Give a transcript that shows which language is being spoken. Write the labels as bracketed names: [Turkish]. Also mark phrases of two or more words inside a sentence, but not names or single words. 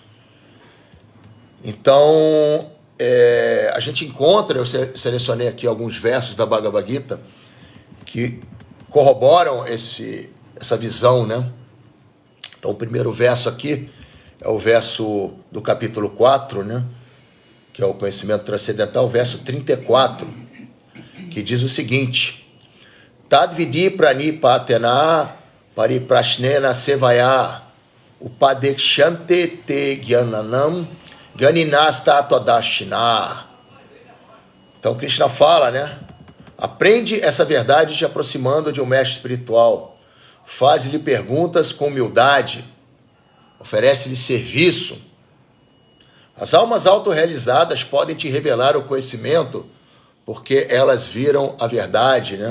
[Portuguese] Então, a gente encontra, eu selecionei aqui alguns versos da Bhagavad Gita que corroboram essa visão, né? Então, o primeiro verso aqui é o verso do capítulo 4, né? Que é o conhecimento transcendental, verso 34, que diz o seguinte: [Sanskrit] Tadvidi pranipatena pariprashnena sevaya upadekshante te gyananam ganinastatoadashina. [Portuguese] Então, Krishna fala, né? Aprende essa verdade te aproximando de um mestre espiritual. Faz-lhe perguntas com humildade. Oferece-lhe serviço. As almas autorrealizadas podem te revelar o conhecimento porque elas viram a verdade, né?